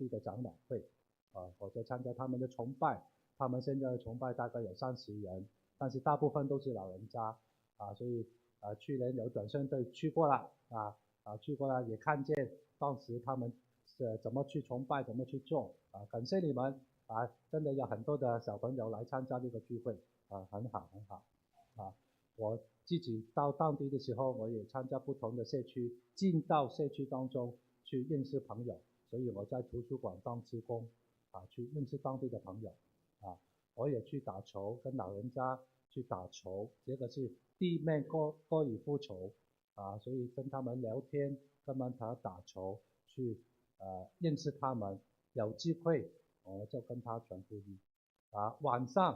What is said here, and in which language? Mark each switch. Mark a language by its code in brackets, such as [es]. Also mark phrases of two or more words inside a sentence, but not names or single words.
[zh] 地的長老會我就參加他們的崇拜，他們現在的崇拜大概有30人，但是大部分都是老人家所以去年有短宣隊去過了去過了也看見當時他們怎麼去崇拜，怎麼去做感謝你們真的有很多的小朋友來參加這個聚會很好我自己到當地的時候，我也參加不同的社區，進到社區當中去認識朋友，所以我在圖書館當志工去認識當地的朋友我也去打球，跟老人家去打球，這個是地面高爾夫球所以跟他們聊天，跟他們打球，去認識他們，有機會我就跟他傳福音晚上